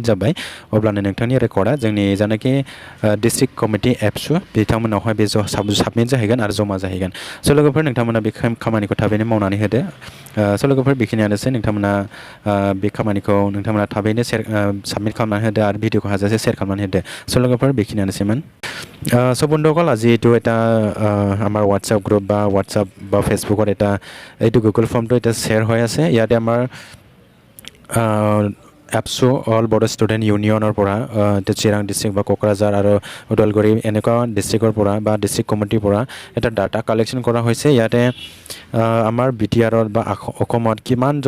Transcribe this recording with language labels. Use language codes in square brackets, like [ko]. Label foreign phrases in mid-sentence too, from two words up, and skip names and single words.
[brx] जाबाय अब्लानो नोंथांनि रेकर्डआ जोंनि जानाखि [en] district committee [brx] ABSU बिथांमोनावहाय बे साबमिट जाहैगोन आरो जमा जाहैगोन स' लोगोफोर नोंथांमोना बे खामानिखौ थाबैनो मावनानै होदो स' लोगोफोर बेखिनियानोसै नोंथांमोना बे खामानिखौ नोंथांमोना थाबैनो साबमिट खालामनानै होदो आरो भिडिअखौ हाजासे शेয়াर खालामनानै होदो स' लोगोफोर बेखिनियानोसैमोन [as] চ' বন্ধুসকল আজি এইটো এটা আমাৰ হোৱাটছআপ গ্ৰুপ বা হোৱাটছআপ বা ফেচবুকত এটা এইটো গুগল ফৰ্মটো এতিয়া শ্বেয়াৰ হৈ আছে ইয়াতে আমাৰ ABSU অল বড়ো ষ্টুডেণ্ট ইউনিয়নৰ পৰা চিৰাং ডিষ্ট্ৰিক্ট বা কোকৰাঝাৰ আৰু ওদালগুৰি এনেকুৱা ডিষ্ট্ৰিক্টৰ পৰা বা ডিষ্ট্ৰিক্ট কমিটিৰ পৰা এটা [en] data collection [as] কৰা হৈছে ইয়াতে আমাৰ BTRত বা অসমত কিমানজন